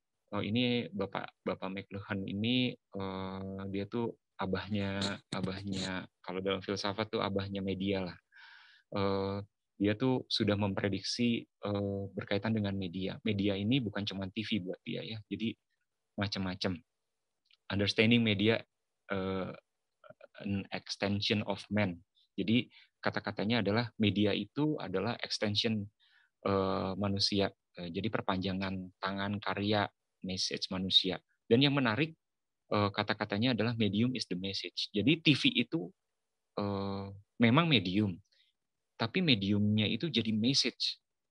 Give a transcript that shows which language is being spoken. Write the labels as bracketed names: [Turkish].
[Indonesian] Oh, ini Bapak McLuhan ini dia tuh abahnya kalau dalam filsafat tuh abahnya media lah. Dia tuh sudah memprediksi berkaitan dengan media. Media ini bukan cuma TV buat dia ya, jadi macam-macam. [English] Understanding media an extension of man. [Indonesian] Jadi kata-katanya adalah media itu adalah extension manusia. Jadi perpanjangan tangan karya message manusia. Dan yang menarik kata-katanya adalah [English] medium is the message. [Indonesian] Jadi TV itu memang medium, tapi mediumnya itu jadi message.